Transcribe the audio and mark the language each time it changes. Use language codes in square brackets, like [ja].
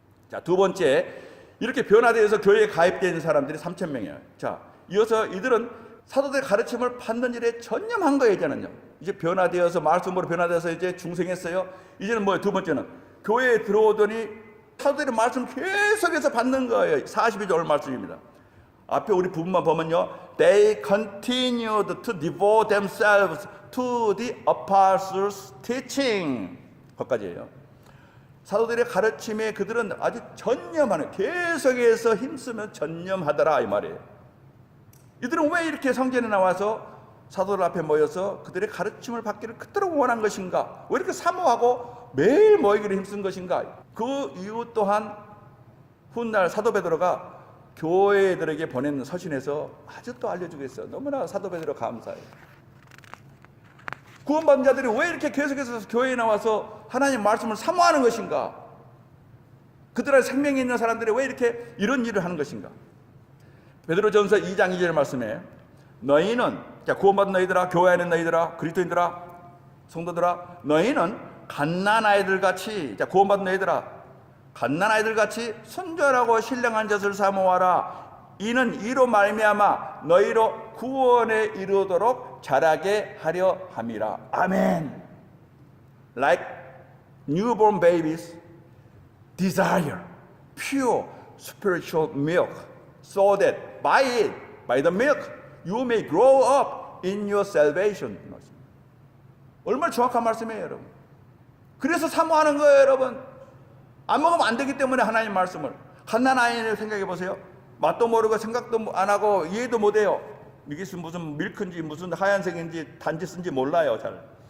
[ko] 자, 두 번째, 이렇게 변화되어서 교회에 가입된 사람들이 3,000명이에요. 자, 이어서 이들은 사도들의 가르침을 받는 일에 전념한 거예요. 이제 변화되어서, 말씀으로 변화되어서 이제 중생했어요. 이제는 뭐예요? 두 번째는 교회에 들어오더니 사도들의 말씀 계속해서 받는 거예요. 42절 말씀입니다. 앞에 우리 부분만 보면요, [en] They continued to devote themselves to the apostles' teaching. [ko] 거기까지예요. 사도들의 가르침에 그들은 아주 전념하는, 계속해서 힘쓰면 전념하더라, 이 말이에요. 이들은 왜 이렇게 성전에 나와서 사도들 앞에 모여서 그들의 가르침을 받기를 그토록 원한 것인가? 왜 이렇게 사모하고 매일 모이기를 힘쓴 것인가? 그 이유 또한 훗날 사도 베드로가 교회들에게 보낸 서신에서 아주 또 알려주고 있어요. 너무나 사도 베드로 감사해요. 구원받은 자들이 왜 이렇게 계속해서 교회에 나와서 하나님 말씀을 사모하는 것인가? 그들의 생명이 있는 사람들이 왜 이렇게 이런 일을 하는 것인가? 베드로전서 2장 2절 말씀에 너희는, 자, 구원받은 너희들아, 교회 안에 너희들아, 그리스도인들아, 성도들아, 너희는 갓난아이들 같이, 자, 구원받은 너희들아, 갓난아이들 같이 순전하고 신령한 젖을 사모하라. 이는 이로 말미암아 너희로 구원에 이르도록 자라게 하려 함이라. 아멘. [en] Like newborn babies desire pure spiritual milk, so that by it, by the milk, you may grow up in your salvation. [ko] 얼마나 정확한 말씀이에요, 여러분. 그래서 사모하는 거예요, 여러분. 안 먹으면 안 되기 때문에 하나님 말씀을. 갓난아이를 생각해 보세요. 맛도 모르고 생각도 안 하고 이해도 못 해요. 이게 무슨 밀크인지 무슨 하얀색인지 단지 쓴지 몰라요, 잘.